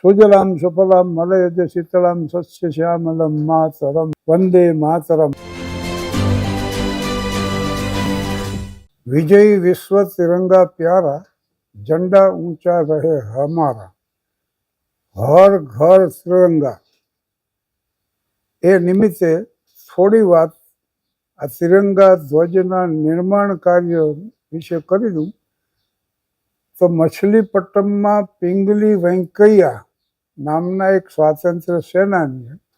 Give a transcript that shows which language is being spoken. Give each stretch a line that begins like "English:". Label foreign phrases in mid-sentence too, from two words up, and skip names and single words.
Sanskrit: સુજલામ સુફલામ મલયજ શીતળામ સસ્ય શ્યામલમ માતરમ વંદે માતરમ।
Hindi: विजयी विश्व तिरंगा प्यारा, झंडा ऊंचा रहे हमारा, हर घर तिरंगा।
Gujarati: એ નિમિત્તે થોડી વાત આ તિરંગા ધ્વજના નિર્માણ કાર્ય વિશે કરી દઉં તો મછલીપટ્ટમમાં પિંગલી વેંકૈયા નામના એક સ્વાતંત્ર્ય સેનાનીએ